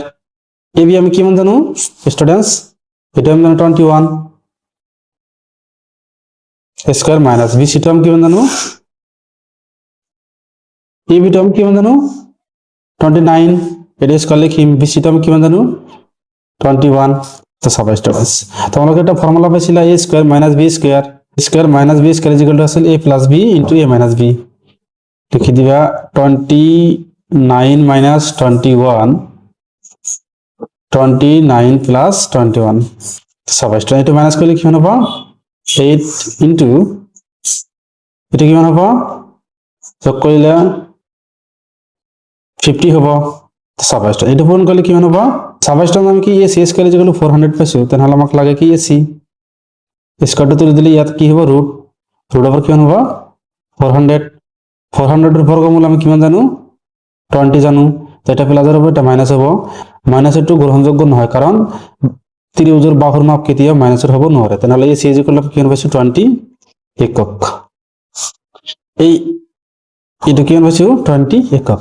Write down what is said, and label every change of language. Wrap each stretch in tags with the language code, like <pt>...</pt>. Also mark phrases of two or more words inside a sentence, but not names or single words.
<as>AB আমি কিমান জানো স্টুডেন্টস এটা আমি জানো 21 স্কয়ার মাইনাস BC টো আমি কিমান জানো AB টো আমি কিমান জানো 29 এটা স্কয়ার লিখিম BC টো আমি কিমান জানো 21। তো চাবা স্টুডেন্টস তোমালোকে এটা ফর্মুলা পাইছিলা a স্কয়ার মাইনাস b স্কয়ার আছিল</as> <en>a plus b into a minus b.</en> <as>লিখি দিবা 29 মাইনাস 21 29 প্লাস 21। চাবা স্টুডেন্ট এটা মাইনাস করলে কি হবে 8 ইনটু এটা কিমান হ'ব যোগ কৰিলে 50 হ'ব। চাবা স্টুডেন্ট এটা পূৰণ কৰিলে কিমান হ'ব চাবা স্টুডেন্ট আমি কি ac স্কয়ার = 400 পাইছো তেনেহলে আমাক লাগে কি ac স্কয়ারটো তুলি দিলে ইয়াত কি হ'ব ৰুট ওভাৰ কিমান হ'ব 400 400 এর বর্গমূল আমি কিমান জানো 20 জানো।</as> <bn>তো এটা প্লাসের হবে এটা মাইনাস হবে মাইনাসের টু গ্রহণযোগ্য নহয় কারণ ত্রিভুজের বাহুর মাপ কেতিয়া মাইনাসের হবে নরে তাহলে এই সিজ ইকুয়াল কি হবে 20 একক এই এটা কি হবে 20 একক।</bn>